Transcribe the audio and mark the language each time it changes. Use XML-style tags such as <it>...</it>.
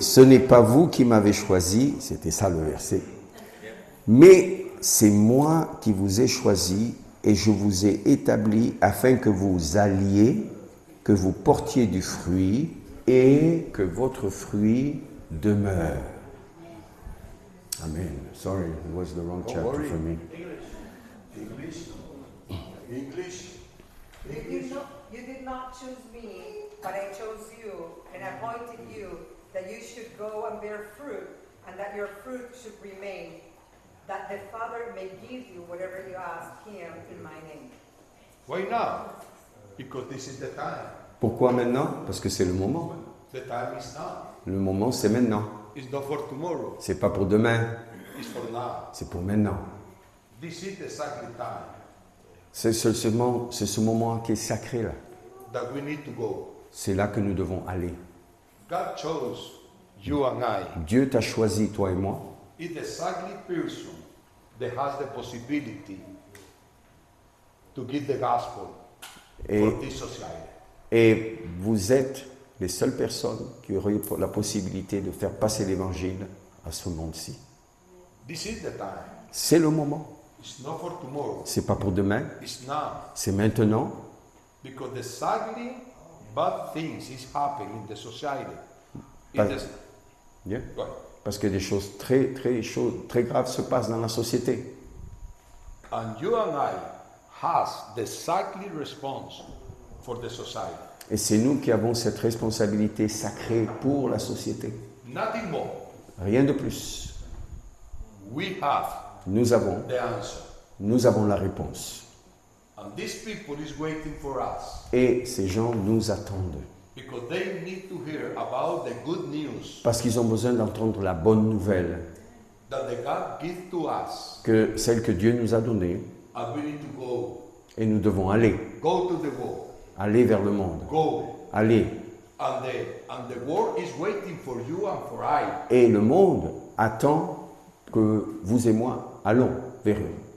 <fr>Ce n'est pas vous qui m'avez choisi, c'était ça le verset. Mais c'est moi qui vous ai choisi et je vous ai établi afin que vous alliez, que vous portiez du fruit et que votre fruit demeure. Amen.</fr> <en>Sorry, it was the wrong chapter worry. for me. English. English. You did not choose me, but I chose you and appointed you that you should go and bear fruit, and that your fruit should remain, that the Father may give you whatever you ask him in my name. Why now? Because this is the time.</en> <fr>Pourquoi maintenant? Parce que c'est le moment.</fr> <en>The time is now.</en> <fr>Le moment, c'est maintenant.</fr> <en>It's not for tomorrow.</en> <fr>C'est pas pour demain,</fr> <en>It's for now.</en> <fr>c'est pour maintenant.</fr> <en>This is exactly time</en> <fr>C'est ce moment qui est sacré là.</fr> <en>that we need to go.</en> <fr>C'est là que nous devons aller.</fr> <en>God chose you and I.</en> <fr>Dieu t'a choisi, toi et moi.</fr> <en>It's exactly person that has the possibility to give the gospel</en> <fr>Et,</fr> <en>for this society.</en> <fr>et vous êtes les seules personnes qui auraient la possibilité de faire passer l'évangile à ce monde-ci.</fr> <en>This is the time.</en> <fr>C'est le moment.</fr> <en>It's not for tomorrow.</en> <fr>C'est pas pour demain,</fr> <en>It's now.</en> <fr>c'est maintenant.</fr> <en>Because exactly bad things is happening in the society.</en> <fr>But- Bien.</fr> <en>Go ahead.</en> <fr>Parce que des choses très graves se passent dans la société.</fr> <en>And you and I has the exactly response for the society.</en> <fr>Et c'est nous qui avons cette responsabilité sacrée pour la société.</fr> <en>Nothing more.</en> <fr>Rien de plus.</fr> <en>We have</en> <fr>Nous avons</fr> <en>the answer.</en> <fr>la réponse.</fr> <en>And these people is waiting for us</en> <fr>Et ces gens nous attendent.</fr> <en>because they need to hear about the good news</en> <fr>Parce qu'ils ont besoin d'entendre la bonne nouvelle,</fr> <en>that the God gives to us.</en> <fr>que celle que Dieu nous a donnée.</fr> <en>And we need to go.</en> <fr>Et nous devons aller</fr> <en>Go to the world.</en> <fr>vers le monde.</fr> <en>Go.</en> <fr>Aller.</fr> <en>And the world is waiting for you and for I.</en> <fr>Et le monde attend que vous et moi allons vers eux.</fr>